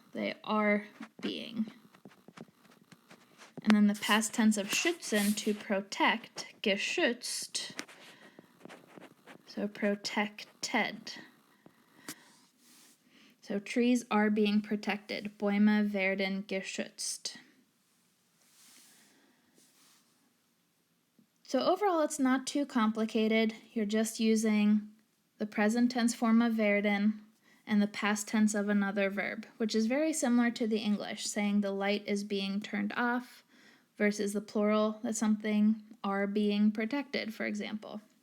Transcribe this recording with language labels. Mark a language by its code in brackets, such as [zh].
[en] They are being. And then the past tense of schützen, to protect, geschützt, so protected. So trees are being protected. [de] Bäume werden geschützt. [en] So overall, it's not too complicated. You're just using the present tense form of werden and the past tense of another verb, which is very similar to the English, saying the light is being turned off versus the plural that something are being protected, for example.